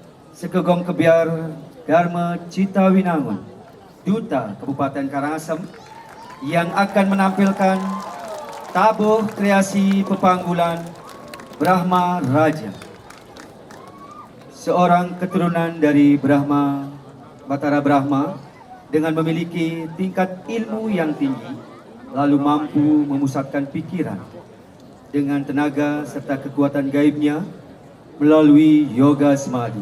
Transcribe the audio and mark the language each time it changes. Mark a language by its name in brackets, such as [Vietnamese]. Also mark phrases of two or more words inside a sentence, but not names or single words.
[Indonesian] Sekegong Kebiar Dharma Cita Winangun, Duta Kabupaten Karangasem, yang akan menampilkan tabuh kreasi pepanggulan Brahma Raja. Seorang keturunan dari Brahma, Batara Brahma, dengan memiliki tingkat ilmu yang tinggi, lalu mampu memusatkan pikiran dengan tenaga serta kekuatan gaibnya melalui yoga semadi.